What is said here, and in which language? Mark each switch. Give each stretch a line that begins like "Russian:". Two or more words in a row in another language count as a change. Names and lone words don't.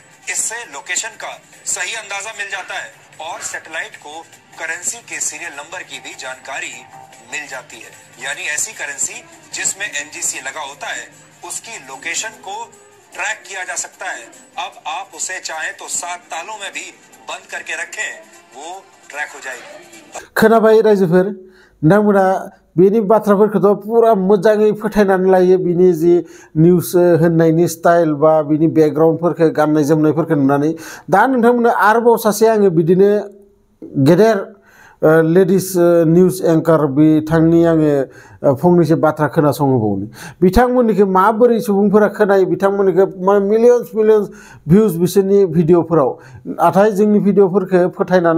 Hindi: इससे लोकेशन का सही अंदाजा मिल जाता है और सैटेलाइट को करेंसी के सीरियल नंबर की भी जानकारी मिल जाती है। यानी ऐसी करेंसी जिसमें NGC लगा होता है उसकी लोकेशन को ट्रैक किया जा सकता है। अब आप उसे चाहें तो 7 तालों में भी बंद करके रखें, वो ट्रैक हो जाएगी।
Bodo: खोनाबाय रायजोफोर नोंथांमोना बेनि बाथ्राफोरखौथ' पुरा मोजाङै फोथायनानै लायो। बिनि जि निउस होननायनि स्टाइल बा बिनि बेकग्राउन्डफोरखौ गाननाय जोमनायफोरखौ नुनानै दा नोंथांमोना आरोबाव सासे आङो बिदिनो गेदेर
English: ladies news anchor
Bodo: बिथांनि आङो फंनैसो बाथ्रा खोनासंहोबावनि बिथांमोननिखौ माबोरै सुबुंफोरा खोनायो बिथांमोननिखौ
English: millions views
Bodo: बिसोरनि भिडिअफोराव नाथाय जोंनि भिडिअफोरखौ फोथायनानै